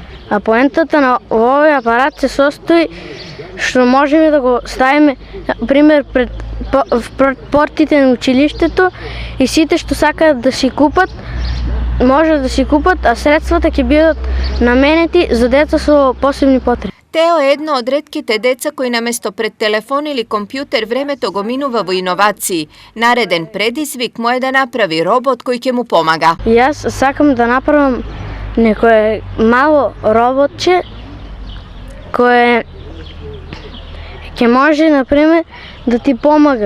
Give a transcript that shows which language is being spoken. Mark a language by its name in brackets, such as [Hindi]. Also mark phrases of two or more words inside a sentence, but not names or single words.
[Macedonian] А поентата на овој апарат се состои што можеме да го ставиме, например, пред портите на училиштето и сите што сакаат да си купат, може да си купат, а средствата ќе бидат наменети за деца со посебни потреби. Teo je jedno od retkite deca koji namesto pred telefon ili kompjuter vremето го минува во иновацији. Нареден предизвик му е да направи робот кој ќе му помага. Јас сакам да направам некое мало роботче кое ќе може, например, да ти помага.